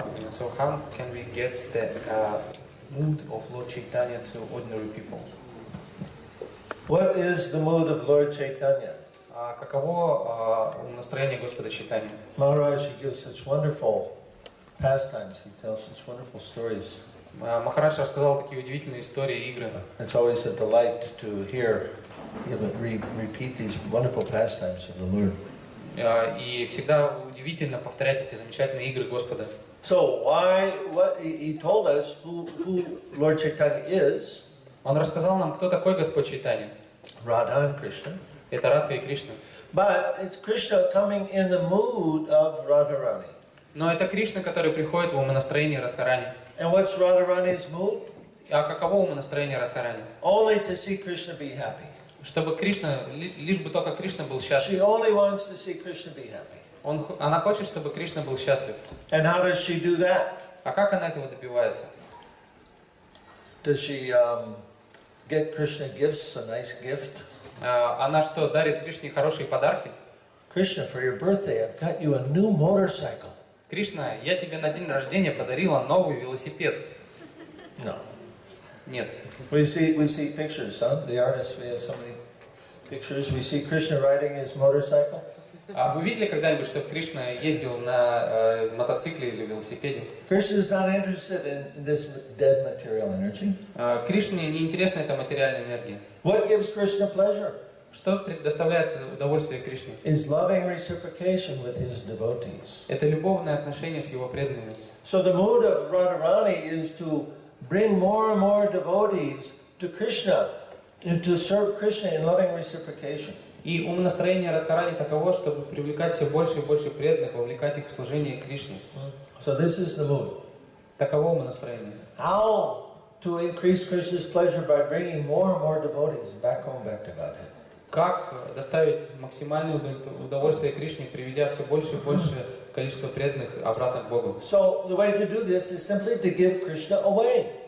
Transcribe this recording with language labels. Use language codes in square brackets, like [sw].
[en] So how can we get the mood of Lord Chaitanya to ordinary people? What is the mood of Lord Chaitanya? [ru] Каково настроение Господа Чайтаньи? [en] Maharaj, he gives such wonderful pastimes. He tells such wonderful stories. [ru] Махарадж рассказал такие удивительные истории, игры. [en] It's always a delight to hear him repeat these wonderful pastimes of the Lord. [ru] И всегда удивительно повторять эти замечательные игры Господа. [en] So he told us who Lord Chaitanya is. [ru] Он рассказал нам, кто такой Господь Чайтанья. [en] Radha and Krishna. [ru] Это Радха и Кришна. [en] But it's Krishna coming in the mood of Radharani. [ru] Но это Кришна, который приходит в умонастроение Радхарани. [en] And what's Radharani's mood? [ru] А каково умонастроение Радхарани? [en] Only to see Krishna be happy. [ru] Чтобы Кришна, лишь бы только Кришна был счастлив. [en] She only wants to see Krishna be happy. [ru] Она хочет, чтобы Кришна был счастлив. [en] And how does she do that? [ru] А как она этого добивается? [en] Does she get Krishna gifts, a nice gift? [ru] Она что, дарит Кришне хорошие подарки? [en] Krishna, for your birthday, I've got you a new motorcycle. [ru] Кришна, я тебе на день рождения подарила новый велосипед. [en] No. [ru] Нет. [en] We see pictures, huh? The artists, we have so many pictures. We see Krishna riding his motorcycle. [ru] А вы видели когда-нибудь, что Кришна ездил на мотоцикле или велосипеде? [en] Krishna is not interested in this dead material energy. [ru] Кришне не интересна эта материальная энергия. [en] What gives Krishna pleasure? [ru] Что предоставляет удовольствие Кришне? [en] Is loving reciprocation with his devotees. [ru] Это любовное отношение с его преданными. [en] So the mood of Radharani is to bring more and more devotees to Krishna, to serve Krishna in loving reciprocation. [ru] И умонастроение Радхарани таково, чтобы привлекать все больше и больше преданных, вовлекать их в служение Кришне. [en] So this is the mood. [ru] Таково умонастроение. [en] How to increase Krishna's pleasure by bringing more and more devotees back home, back to Godhead. [ru] Как доставить максимальное удовольствие Кришне, приведя все больше и больше количество преданных обратно к Богу? [en] So the way to do this is simply to give Krishna away.